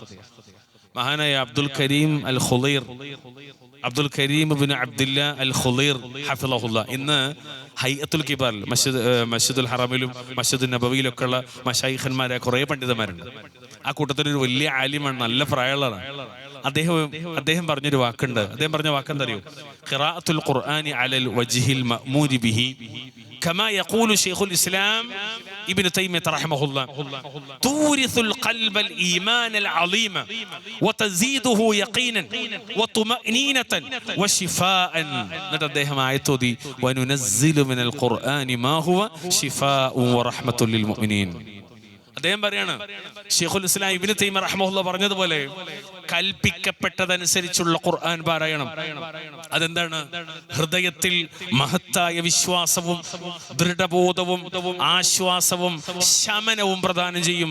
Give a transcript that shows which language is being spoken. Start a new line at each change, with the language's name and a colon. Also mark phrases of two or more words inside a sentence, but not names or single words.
Malayalam: മഹാനായ അബ്ദുൽ കരീം ഇബ്നു അബ്ദുല്ല അൽ ഖുലൈർ ഹഫിളഹുല്ലാ ഇന്ന് ഹൈഅത്തുൽ കിബാറിൽ മസ്ജിദുൽ ഹറമിലും മസ്ജിദുൽ നബവിയിലൊക്കെ ഉള്ള മശായിഖന്മാരായ കുറേ പണ്ഡിതന്മാരുണ്ട്. ആ കൂട്ടത്തിൽ ഒരു വലിയ ആലിമാണ്, നല്ല പ്രായമുള്ളതാണ്. അദ്ദേഹം പറഞ്ഞൊരു വാക്കുണ്ട്. അദ്ദേഹം പറഞ്ഞ വാക്കെന്തറിയോ?
Arabic: قراءة القرآن على الوجه المأمور به كما يقول شيخ الإسلام ابن تيمية رحمه الله تورث القلب الإيمان العظيم وتزيده يقينا وطمأنينة وشفاء. ندهم آياتودي وننزل من القرآن ما هو شفاء ورحمة للمؤمنين.
Malayalam: അദ്ദേഹം പറയാണ്, ശൈഖുൽ ഇസ്ലാം ഇബ്നു തൈമിയ്യ റഹ്മഹുല്ലാഹ് പറഞ്ഞതുപോലെ കൽപ്പിക്കപ്പെട്ടതനുസരിച്ചുള്ള ഖുർആൻ പാരായണം അതെന്താണ്? ഹൃദയത്തിൽ മഹത്തായ വിശ്വാസവും ദൃഢബോധവും ആശ്വാസവും ശമനവും പ്രദാനം ചെയ്യും.